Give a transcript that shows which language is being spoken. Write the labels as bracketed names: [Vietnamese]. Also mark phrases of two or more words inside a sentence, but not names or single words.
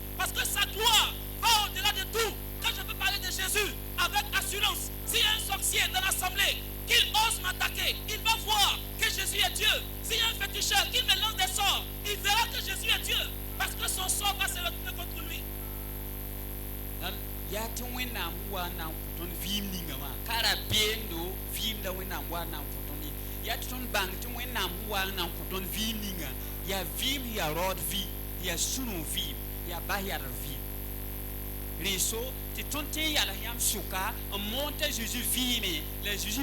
[French] Parce que sa gloire va au-delà de tout. Quand je peux parler de Jésus avec assurance, s'il y a un sorcier dans l'assemblée, qu'il ose m'attaquer, il va voir que Jésus est Dieu. S'il y a un féticheur, qu'il me lance des sorts, il verra que Jésus est Dieu. Parce que son sort va se retourner contre lui. [Mossi] yaa tɩ wẽnnaam wa n na n kõ tõnd vɩɩm ninga wã ka ra beendo vɩɩmda wẽnnaam wa n na n kõ tõnd ye yaa tɩ tõnd bãng tɩ wẽnnaam wa n na n kõ tõnd vɩɩm ninga yaa vɩɩm yaa raood vɩɩm yaa sũ-nung vɩɩm yaa bas yadr vɩɩm rẽeso tɩ tõnd tɩ n yals yãmb sʋka n moon t'a Zeezi vɩɩme la Zeezi